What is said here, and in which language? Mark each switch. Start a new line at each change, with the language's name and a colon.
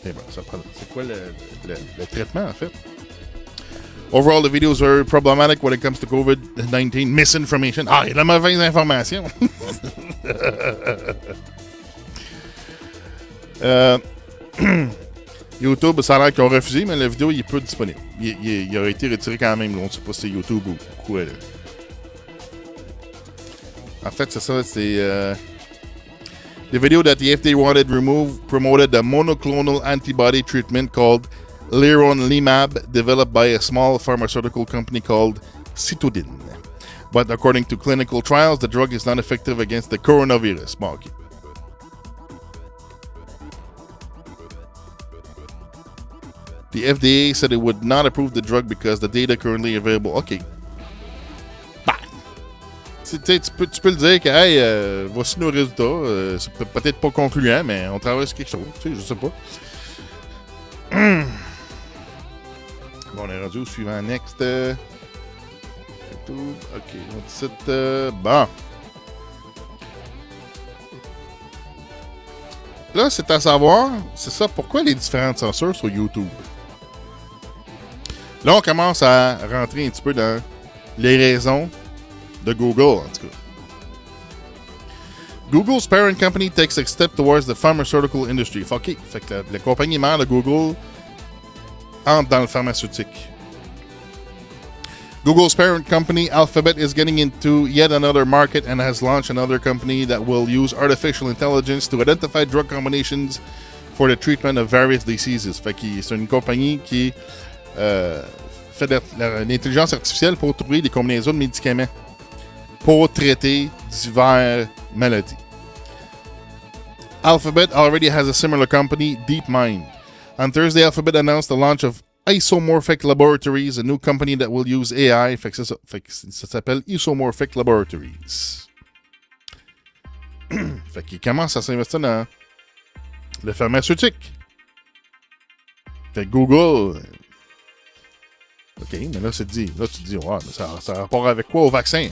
French: C'est quoi le traitement, en fait?
English: Overall, the videos are problematic when it comes to COVID-19 misinformation.
French: Ah, il y a de la mauvaise information. YouTube, ça a l'air qu'ils ont refusé, mais la vidéo, il est peu disponible. Il a été retiré quand même. On ne sait pas si c'est YouTube ou quoi. Là. En fait, c'est ça. C'est...
English: The video that the FDA wanted removed promoted a monoclonal antibody treatment called leronlimab, developed by a small pharmaceutical company called Citodin. But according to clinical trials, the drug is not effective against the coronavirus.
French: Bon, okay.
English: The FDA said it would not approve the drug because the data currently available.
French: OK. Bah. Tu peux le dire que, hey, voici nos résultats. C'est peut-être pas concluant, mais on travaille sur quelque chose. Tu sais, je sais pas. Bon, on est rendu au suivant.
English: Next.
French: YouTube. OK. On dit site. Bon. Là, c'est à savoir, c'est ça, pourquoi les différentes censures sur YouTube? Là, on commence à rentrer un petit peu dans les raisons de Google, en tout cas.
English: Google's parent company takes a step towards the pharmaceutical industry. OK.
French: Fait que la compagnie mère de Google entre dans le pharmaceutique.
English: Google's parent company, Alphabet, is getting into yet another market and has launched another company that will use artificial intelligence to identify drug combinations for the treatment of various diseases.
French: Fait que c'est une compagnie qui fait de l'intelligence artificielle pour trouver des combinaisons de médicaments pour traiter diverses maladies.
English: Alphabet already has a similar company, DeepMind. On Thursday, Alphabet announced the launch of Isomorphic Laboratories, a new company that will use AI.
French: Fait que c'est ça. Fait que ça s'appelle Isomorphic Laboratories. Fait qu'ils commencent à s'investir dans le pharmaceutique. Fait que Google... OK, mais là, c'est dit. Là, tu te dis, ouais, mais ça a rapport avec quoi au vaccin?